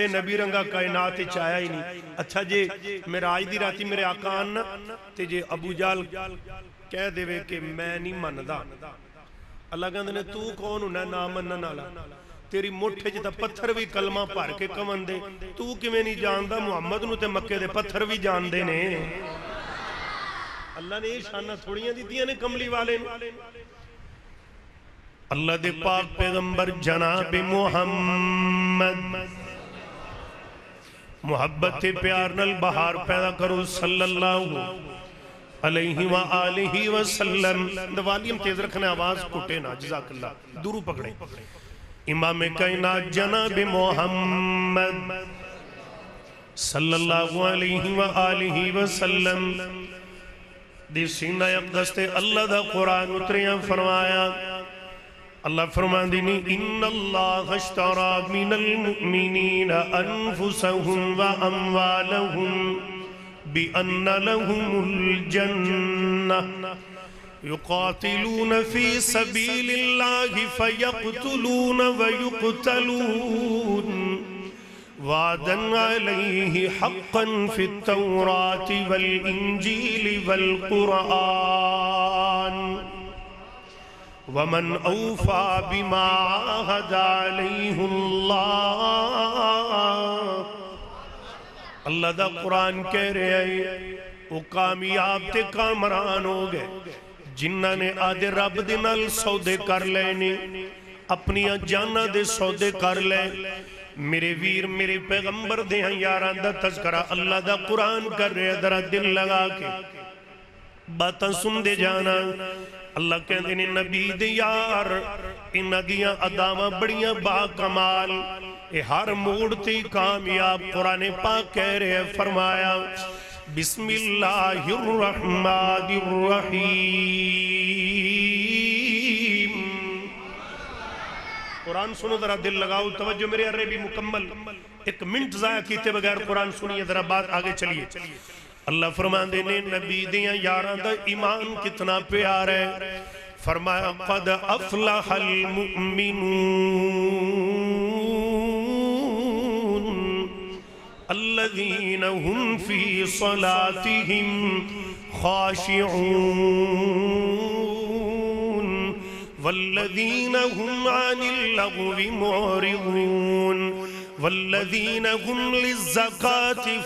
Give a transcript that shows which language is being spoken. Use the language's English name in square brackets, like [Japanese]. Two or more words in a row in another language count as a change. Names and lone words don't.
[Punjabi] نبی ورگا کائنات وچ آیا ای نہیں اچھا جے معراج دی راتی میرے آقا آن تے جے ابو جہل کہہ دیوے کہ میں نہیں مندا اللہ کہندے نے توں کون ہونا ایں نہ منن والا تیری مٹھی چ تاں پتھر وی کلمہ پڑھ کے کہن دے توں کیویں نہیں جاندا محمد نوں تے مکے دے پتھر وی جاندے نے اللہ نے شاناں تھوڑیاں دتیاں نے کملی والے اللہ دے پاک پیغمبر جناب محمد محبت پیار نال بہار پیدا کرو [Arabic] صلى الله عليه وآله وسلم [Punjabi] والیوم تیز رکھنا آواز گھٹے نہ جزاک اللہ درود پڑھو امام کائنات جناب محمد [Arabic] صلى الله عليه وآله وسلم [Punjabi] دے سینہ اقدس تے اللہ دا قرآن اتریا فرمایا اللہ فرماندے نے [Arabic] إن الله اشترى من المؤمنين أنفسهم وأموالهم بأن لهم الجنة يقاتلون في سبيل الله فيقتلون ويقتلون وعدا عليه حقا في التوراة والإنجيل والقرآن ومن أوفى بما عاهد عليه الله [Punjabi] اللہ دا قرآن کہہ رہا ہے او کامیاب تے کامران ہو گئے جنہاں نے اپنے رب دے نال سودے کر لئے اپنیاں جاناں دے سودے کر لئے میرے ویر میرے پیغمبر دے یاراں دا تذکرہ اللہ دا قرآن کر رہا ذرا دل لا کے گلاں سندے جانا اللہ کہندے نے نبی دے یار انہاں دیاں اداواں بڑیاں باکمال اے ہر موڑ تے کامیاب قرآن پاک کہہ رہے فرمایا [Arabic] بسم اللہ الرحمن الرحیم. [Urdu] قرآن سنو ذرا دل لگاؤ توجہ میرے عربی مکمل ایک منٹ ضائع کیتے بغیر قرآن سنیے ذرا بات آگے چلیے. [Punjabi] اللہ فرماندے نے نبی دیاں یاراں دا ایمان کتنا پیار ہے. [Arabic] فرمایا قد افلح المؤمنون الذین هم فی صلاتهم خاشعون والذین هم عن اللغو معرضون والذین هم للزکاة